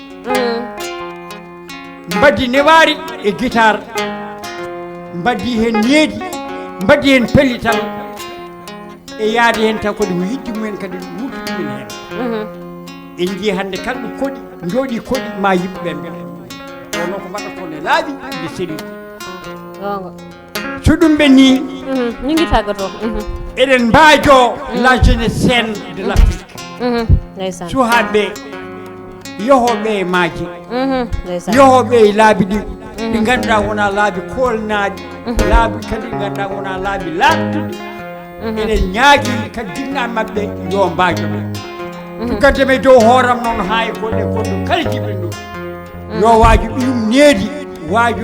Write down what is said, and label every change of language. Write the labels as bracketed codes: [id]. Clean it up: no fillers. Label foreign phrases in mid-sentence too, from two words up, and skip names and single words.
[ff] mbaddi newari e guitare mbaddi hen needi mbaddi hen pellital e yaade hen tan kodi yiddi mumen kadi wuti ɗumen hen en jii hande kala ɗo koɗi jooɗi koɗi ma yimɓeɓe mbeɗa wono ko mbaɗa ko ne laaɓi nde seli so ɗum ɓe ni [wo] ñu ngi tàggatoo [ff] eɗen mbaajo [fr] la jeunesse saine de l'Afrique [ff] suhaaɓe yohoɓe e maaje yohoɓe e laabi ɗi ɗi ngannduɗa wona laabi kolnaɗi laabi kadi ɗi ngannduɗa wona laabi laaɓtuɗi eɗen ñaagui kadi jinnaɓe mabɓe yo mbaajo ɓe tugaddeme dow hooram noon ha e golle gonɗo kala jiɓɓe ɗum yo waaju ɓiyum needi waajo